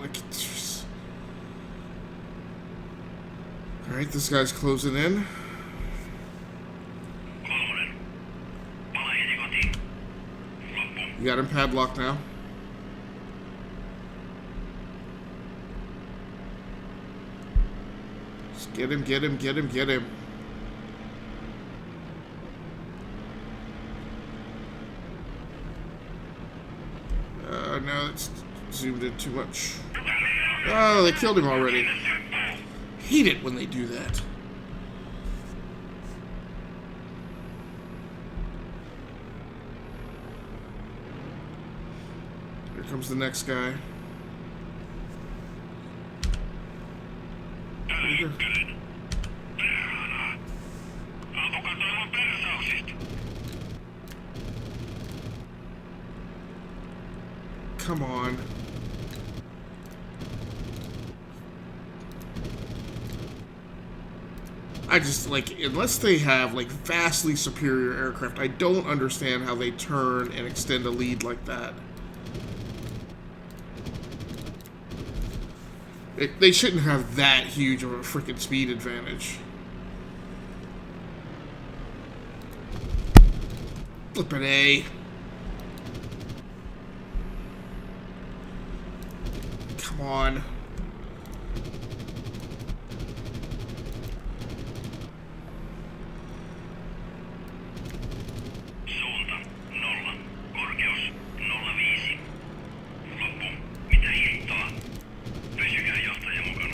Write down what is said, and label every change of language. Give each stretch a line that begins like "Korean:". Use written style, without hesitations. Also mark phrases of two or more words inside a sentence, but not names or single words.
English: Like, alright, this guy's closing in. 3.
Finnish: Pala heti kotiin. Loppu.
English: You got him padlocked now. Just get him, get him, get him, get him. No, it's zoomed in too much. Oh, they killed him already. Hate it when they do that. Here comes the next guy.
Finnish: Ampukaa tuohon persauksista.
English: Come on. I just, like, unless they have, like, vastly superior aircraft, I don't understand how they turn and extend a lead like that. They shouldn't have that huge of a freaking speed advantage. Flippin' A. Come on.
Finnish: Suunta 0, korkeus 05. Loppu, mitä hittoa? Pysykää johtaja mukana.